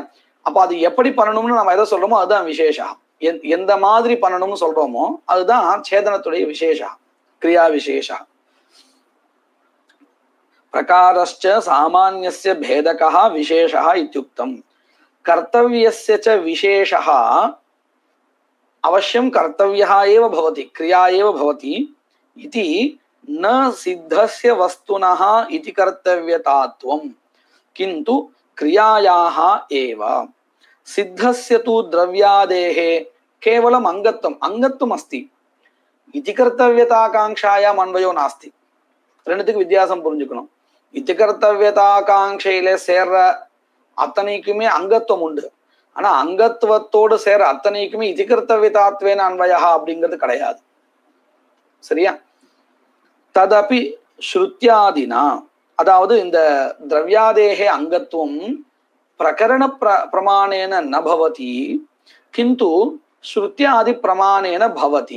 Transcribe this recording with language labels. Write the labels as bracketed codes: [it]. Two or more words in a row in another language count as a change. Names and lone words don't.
[ta] அப்ப அது எப்படி பண்ணணும்னு நம்ம எதை சொல்றோமோ அதுதான் விசேஷா. எந்த மாதிரி பண்ணணும்னு சொல்றோமோ அதுதான் சேதனத்துடைய விசேஷா, கிரியா விசேஷா. [sa] प्रकारश्च सामान्यस्य भेदका विशेषा इत्युक्तम्. कर्तव्यस्य च विशेषः अवश्यम् कर्तव्यः एव भवति, क्रिया एव भवति इति न सिद्धस्य वस्तुनः इति कर्तव्यतात्वं किन्तु क्रियायाः एव. सिद्धस्य तु द्रव्यादेः केवलम् अंगत्वम् अस्ति. इति कर्तव्यताकांक्षायाम् अन्वयो नास्ति. [ta] ரெண்டுத்துக்கு வித்தியாசம் புரிஞ்சுக்கணும். இதி கர்த்தவ்யதாகாங்கையில சேர்ற அத்தனைக்குமே அங்கத்துவம் உண்டு. ஆனா அங்கத்துவத்தோடு சேர அத்தனைக்குமே [sa] इति कर्तव्यतात्वेन अन्वया [ta] அப்படிங்கிறது கிடையாது. சரியா? [sa] तदपि श्रुत्यादिना, [ta] அதாவது இந்த திரவியாதேகே அங்கத்துவம் [sa] प्रकरण प्रमाणेन न भवति किन्तु श्रुत्यादि प्रमाणेन भवति.